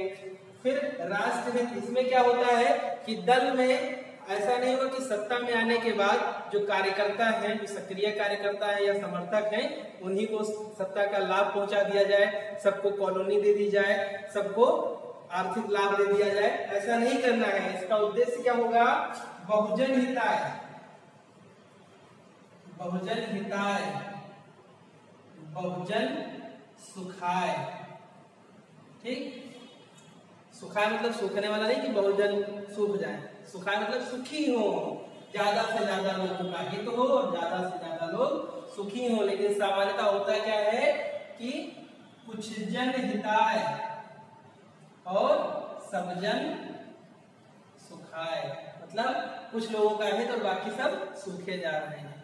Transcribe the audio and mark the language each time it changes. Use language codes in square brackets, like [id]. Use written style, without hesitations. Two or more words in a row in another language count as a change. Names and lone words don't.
[hi] फिर राष्ट्रहित, इसमें क्या होता है कि दल में ऐसा नहीं होगा कि सत्ता में आने के बाद जो कार्यकर्ता हैं, जो सक्रिय कार्यकर्ता है या समर्थक हैं, उन्हीं को सत्ता का लाभ पहुंचा दिया जाए, सबको कॉलोनी दे दी जाए, सबको आर्थिक लाभ दे दिया जाए। ऐसा नहीं करना है। इसका उद्देश्य क्या होगा? [sa] बहुजन हिताय। बहुजन हिताय, बहुजन सुखाय। [hi] ठीक, सुखाय मतलब सूखने वाला नहीं कि बहुजन सूख जाए, सुखाय मतलब सुखी हो, ज्यादा से ज्यादा लोगों का हित हो और ज्यादा से ज्यादा लोग सुखी हो। लेकिन सामान्यता होता क्या है कि कुछ जन हिताय और सब जन सुखाय, मतलब कुछ लोगों का हित और बाकी सब सूखे जा रहे हैं।